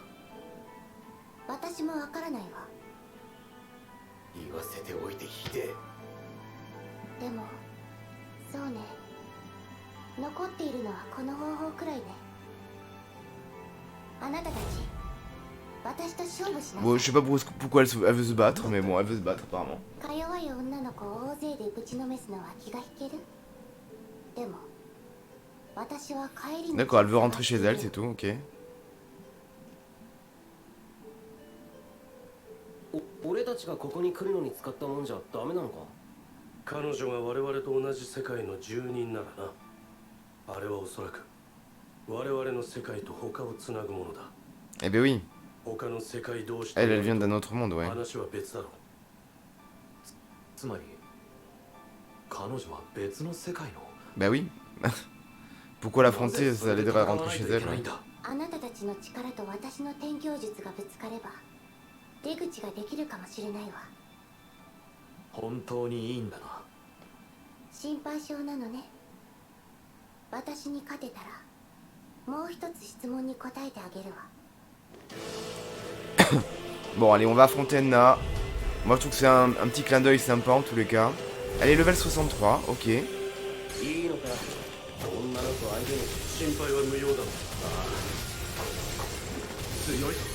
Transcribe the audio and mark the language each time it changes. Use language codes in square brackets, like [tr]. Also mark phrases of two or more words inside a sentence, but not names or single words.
[ja] 私もわからないわ。言わせておいてひでえ。でもそうね、残っているのはこの方法くらいね。あなたたち、私と勝負しなさい。 [fr] Bon, je sais pas pourquoi elle veut se battre, mais bon, elle veut se battre apparemment. [ja] か弱い女の子を大勢でぶちのめすのは気が引ける。でも私は帰りに。 [fr] D'accord, elle veut rentrer chez elle, c'est tout, ok. [ja] 俺たちがここに来るのに使ったもんじゃダメなのか？彼女が我々と同じ世界の住人ならな。あれはおそらく我々の世界と他をつなぐものだ。 [fr] Eh ben oui. [ja] 他の世界同士 [fr] Elle vient d'un autre monde, ouais. [ja] 話は別だろう。つまり彼女は別の世界の。 [fr] Bah oui. Pourquoi l'affronter? Ça l'aiderait à rentrer chez elle. Ouais. [ja] あなたたちの力と私の転教術がぶつかれば出口ができるかもしれないわ。本当にいいんだな。心配性なのね。私に勝てたらもう一つ質問に答えてあげるわ。 [fr] Bon, allez, on va affronter Enna. Moi, je trouve que c'est un petit clin d'œil sympa en tous les cas. Elle est level 63, ok. [ja] いいのか？女の子相手に。心配は無用だ。強い。